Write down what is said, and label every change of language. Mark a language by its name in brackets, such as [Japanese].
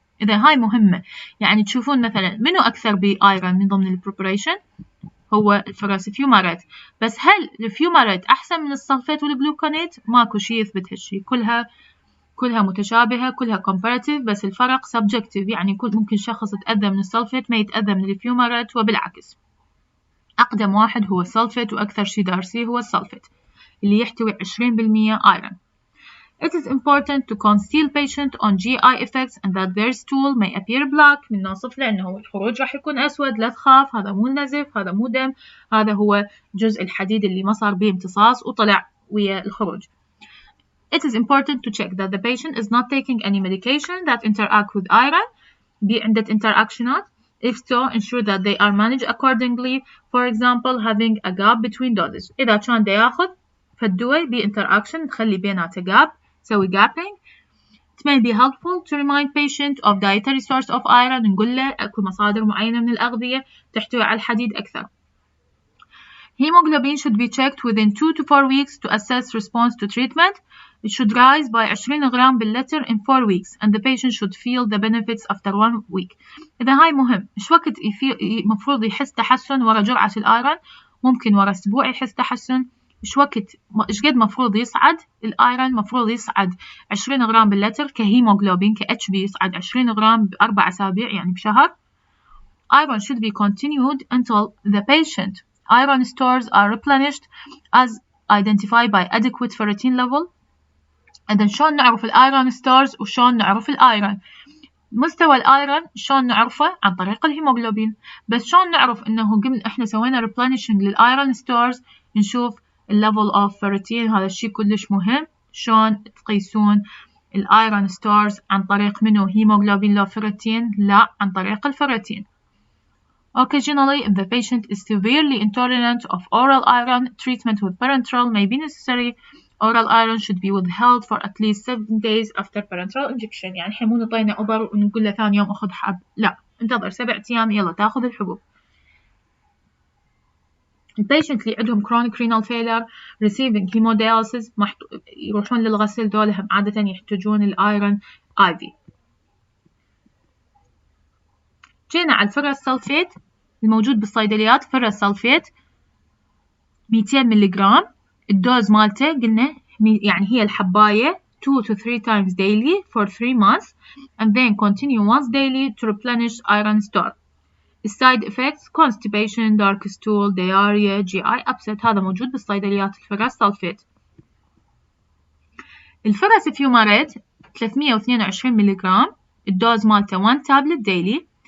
[Arabic] إذا هاي مهمة، يعني تشوفون مثلا منو أكثر بايرون من ضمن البروبريشن هو الفرس فيوماريت، بس هل الفيوماريت أحسن من السلفيت والجلوكونات؟ ماكو شيء يثبت هالشي، كلها متشابهة، كلها comparative، بس الفرق subjective، يعني ممكن شخص يتأذى من السلفيت ما يتأذى من الفيوماريت وبالعكس. أقدم واحد هو السلفيت وأكثر شيء دارسيه هو السلفيت اللي يحتوي 20% iron. [English] It is important to conceal patient on GI effects and that their stool may appear black. [Arabic] من نصف لأنه الخروج راح يكون أسود، لا تخاف، هذا مو نزف، هذا مو دم، هذا هو جزء الحديد اللي ما صار به امتصاص وطلع ويا الخروج. [English] It is important to check that the patient is not taking any medication that interact with iron. [Arabic] عندة interactionات. [English] If so, ensure that they are managed accordingly. For example, having a gap between doses. [Arabic] إذا كان دا ياخذ فالدواء interaction نخلي بيناته gap، سوي gapping. [English] It may be helpful to remind patient of dietary source of iron. [Arabic] نقول له أكو مصادر معينة من الأغذية تحتوي على الحديد أكثر. [English] Hemoglobin should be checked within 2 to 4 weeks to assess response to treatment. It should rise by 20 [Arabic] غرام باللتر [English] in 4 weeks and the patient should feel the benefits after 1 week. [Arabic] إذا هاي مهم، إيش وقت مفروض يحس تحسن ورا جرعة الآيرون؟ ممكن ورا أسبوع يحس تحسن. إيش وقت إيش قد مفروض يصعد الآيرون؟ مفروض يصعد 20 غرام باللتر كهيموغلوبين كHb يصعد 20 غرام ب4 أسابيع يعني بشهر. [English] Iron should be continued until the patient iron stores are replenished as identified by adequate ferritin level. [Arabic] إذا شلون نعرف الأيرون ستورز وشلون نعرف الأيرون؟ مستوى الأيرون شلون نعرفه؟ عن طريق الهيموغلوبين. بس شلون نعرف إنه قبل إحنا سوينا replenishing للأيرون ستورز؟ نشوف [English] level of ferritin. [Arabic] هذا الشيء كلش مهم. شلون تقيسون الأيرون ستورز؟ عن طريق منو؟ هيموغلوبين لو ferritin؟ لا، عن طريق الفيرتين. [English] Occasionally, if the patient is severely intolerant of oral iron, treatment with parenteral may be necessary. Oral iron should be withheld for at least 7 days after parenteral injection. [Arabic] يعني إحنا مو نعطينا أوبر ونقول له ثاني يوم أخذ حب، لا، انتظر 7 أيام يلا تاخذ الحبوب. البيشنت اللي عندهم [English] chronic renal failure receiving hemodialysis [Arabic] يروحون للغسيل، دولهم عادة يحتاجون الأيرون IV. جينا على الفيرس سلفيت الموجود بالصيدليات. فيرس سلفيت 200 ملغرام. الدوز مالته قلنا يعني هي الحباية [English] 2 to 3 times daily for 3 months and then continue once daily to replenish iron store. Side effects constipation, dark stool, diarrhea, GI upset. [Arabic] هذا موجود بالصيدليات الفيرس سلفيت. الفيرس فيوماريت 322 ملغرام. [English] الدوز مالته 1 tablet daily.